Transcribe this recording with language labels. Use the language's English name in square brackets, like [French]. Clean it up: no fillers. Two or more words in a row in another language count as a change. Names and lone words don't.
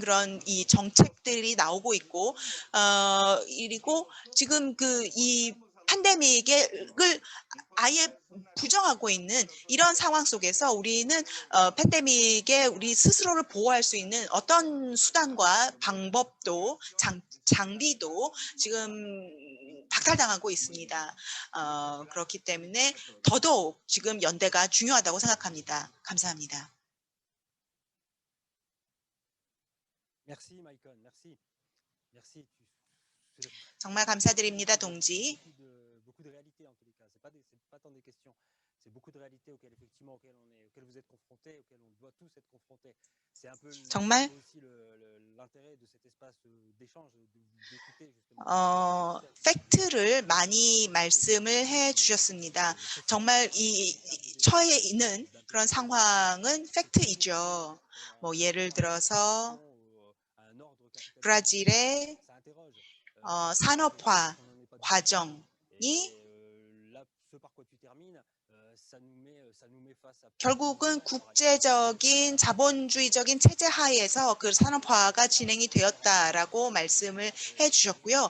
[Korean] 그런 이 정책들이 나오고 있고, 그리고 지금 그 이 팬데믹을 아예 부정하고 있는 이런 상황 속에서 우리는 팬데믹에 우리 스스로를 보호할 수 있는 어떤 수단과 방법도 장비도 지금 박탈당하고 있습니다. 그렇기 때문에 더더욱 지금 연대가 중요하다고 생각합니다. 감사합니다. [French] Merci, Michael. Merci. Merci. [Korean] 정말 감사드립니다, 동지. [French] Beaucoup de réalités en tous les cas. C'est pas tant des questions. C'est beaucoup de réalités auxquelles effectivement auxquelles vous êtes confrontés, auxquelles on doit tous être confrontés. C'est un peu [Korean] 정말 [French] aussi l'intérêt de cet espace d'échange, d'écouter justement. [Korean] 팩트를 많이 말씀을 해 주셨습니다. 정말 이 처해 있는 그런 상황은 팩트이죠. 뭐 예를 들어서 브라질의 산업화 과정이 결국은 국제적인 자본주의적인 체제 하에서 그 산업화가 진행이 되었다라고 말씀을 해 주셨고요.